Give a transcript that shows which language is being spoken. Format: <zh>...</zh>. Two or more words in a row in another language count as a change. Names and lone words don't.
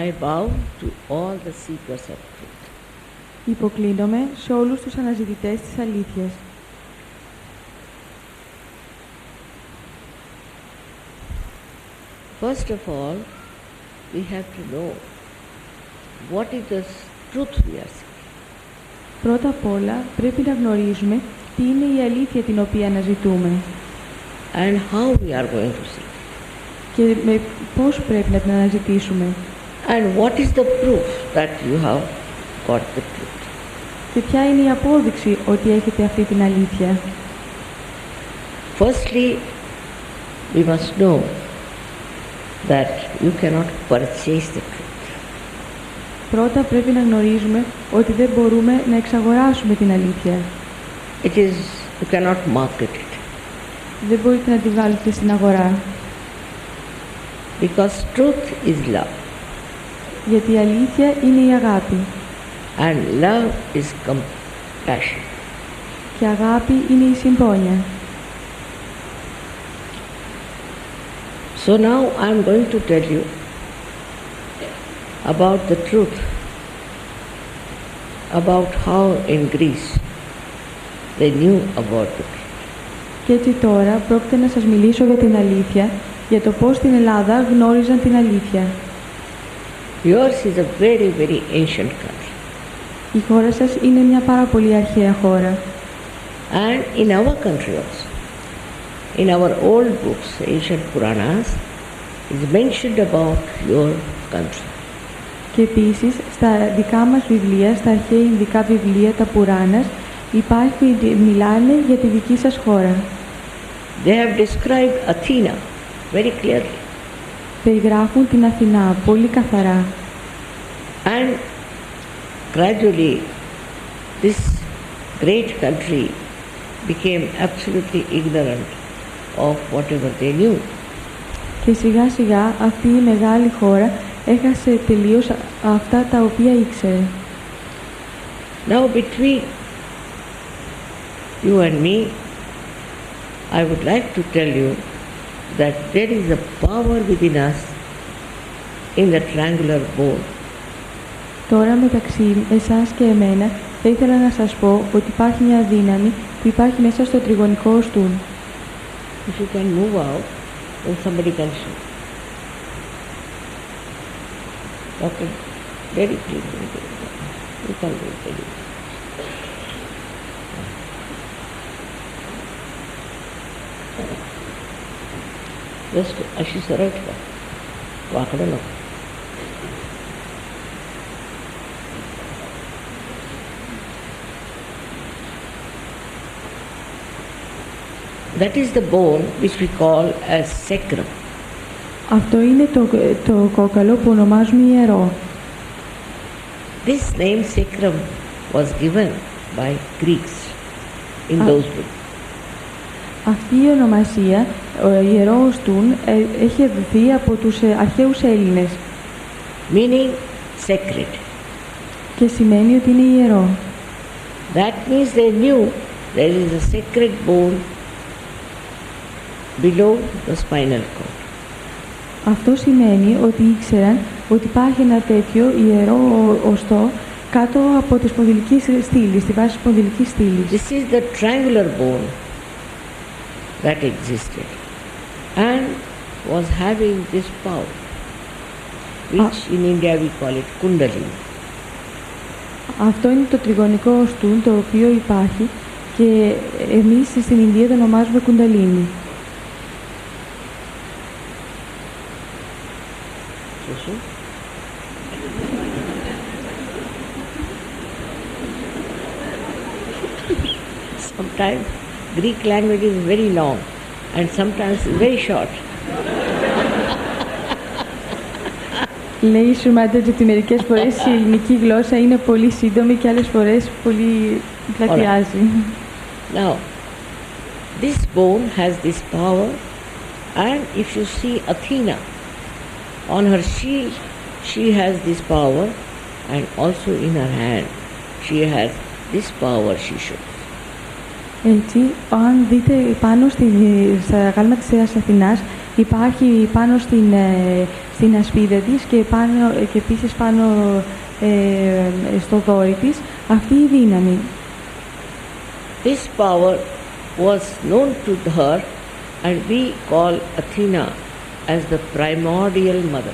<en>bow to all the seekers of truth.</en> <el>Υποκλίνομαι σε όλους τους αναζητητές της αλήθειας.</el> <en>First of all, we have to know what is the truth we are seeking.</en> <el>Πρώτα απ' όλα πρέπει να γνωρίζουμε τι είναι η αλήθεια την οποία αναζητούμε</el> <en>And how we are going to seek.</en> <el>και με πώς πρέπει να την αναζητήσουμε</el> <en>And what is the proof that you have got the truth.</en> <el>και ποια είναι η απόδειξη ότι έχετε αυτή την αλήθεια.</el> <en>Firstly, we must know that you cannot purchase the truth.</en> <el>Πρώτα πρέπει να γνωρίζουμε ότι δεν μπορούμε να εξαγοράσουμε την αλήθεια.</el> <en>It is, you cannot market it.</en> <el>Δεν μπορείτε να τη βγάλετε στην αγορά.</el> <en>Because truth is love.</en> <el>Γιατί η αλήθεια είναι η αγάπη.</el> <en>And love is compassion.</en> <el>Και αγάπη είναι η συμπόνια.</el> <en>So now I am going to tell you about the truth, about how in Greece they knew about the truth.</en> <el>Και έτσι τώρα πρόκειται να σας μιλήσω για την αλήθεια, για το πώς στην Ελλάδα γνώριζαν την αλήθεια.</el> <en>Yours is a very, very ancient country.</en> <el>Η χώρα σας είναι μια πάρα πολύ αρχαία χώρα.</el> <en>And in our country also, in our old books, ancient Puranas, is mentioned about your country.</en> <el>Και επίσης, στα δικά μας βιβλία, στα αρχαία Ινδικά βιβλία, τα Πουράνας, μιλάνε για τη δική σας χώρα.</el> <en>They have described Athena very clearly.</en> <el>Περιγράφουν την Αθηνά πολύ καθαρά.</el> <en>And gradually, this great country became absolutely ignorant of whatever they knew.</en> <el>Και σιγά σιγά αυτή η μεγάλη χώρα έχασε τελείως αυτά τα οποία ήξερε.</el> <en>Now between you and me, I would like to tell you that there is a power within us in the triangular bone.</en> <el>Τώρα μεταξύ εσάς και εμένα θα ήθελα να σας πω ότι υπάρχει μια δύναμη που υπάρχει μέσα στο τριγωνικό οστούν.</el> <en>If you can move out, then somebody can shoot. Okay, very clear. You can do it very well. Just</en> <mr>अशी सरळ ठेवा, वाकडं नको.</mr> <en>That is the bone which we call as sacrum.</en> <el>Αυτό είναι το κόκαλο που ονομάζουμε ιερό.</el> <en>This name sacrum was given by Greeks in those days.</en> <el>Αυτή η ονομασία, ο ιερό οστούν, έχει δοθεί από τους αρχαίους Έλληνες.</el> <en>Meaning sacred.</en> <el>Και σημαίνει ότι είναι ιερό.</el> <en>That means they knew there is a sacred bone below the spinal cord.</en> <el>Αυτό σημαίνει ότι ήξεραν ότι υπάρχει ένα τέτοιο ιερό οστό κάτω από τη σπονδυλική στήλη, στη βάση της σπονδυλικής στήλης.</el> <en>This is the triangular bone that existed and was having this power, which in India we call it Kundalini.</en> <el>Αυτό είναι το τριγωνικό οστούν το οποίο υπάρχει και εμείς στην Ινδία το ονομάζουμε Κουνταλίνι.</el> <en>Sometimes Greek language is very long and sometimes very short.</en> <el>Λέει η Σουμάντα ότι μερικές φορές η ελληνική γλώσσα είναι πολύ σύντομη και άλλες φορές πολύ πλατιάζει.</el> <en>Now, this bone has this power, and if you see Athena, on her shield she has this power, and also in her hand she has this power she shows.</en> <el>Έτσι, αν δείτε πάνω στα γάλματα της Θείας Αθηνάς, υπάρχει πάνω στην ασπίδα της και επίσης πάνω στο δόρυ της αυτή η δύναμη.</el> <en>This power was known to her and we call Athena as the primordial mother.</en>